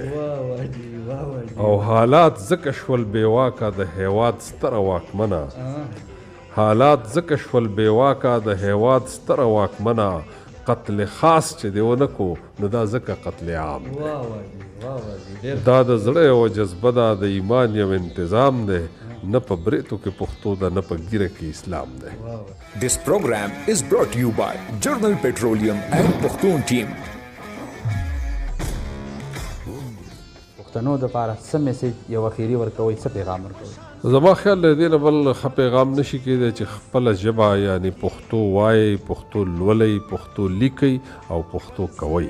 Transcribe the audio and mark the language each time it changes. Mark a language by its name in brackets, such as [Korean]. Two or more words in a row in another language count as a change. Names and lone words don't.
[Pashto] او حالات ځکه شول بېواکه د هیواد ستره واکمنه قتل خاص چې دی ونه کو نو دا ځکه قتل عام دی. دا د زړه او جذبه ده د ایمان یو انتظام دی. نه په بریتو کې پښتو ده نه په ګیره کې اسلام دی. [English] This program is brought to you by Journal Petroleum and Pakhtun team. [Pashto] پښتنو دپاره څه میسیج یو اخیري ورکوئ څه پیغام ورکوئ؟ زما خیال له دې نه بل ښه پیغام نشي کېدی چې خپله ژبه یعنې پښتو وایئ پښتو لولئ پښتو لیکئ او پښتو کوئ.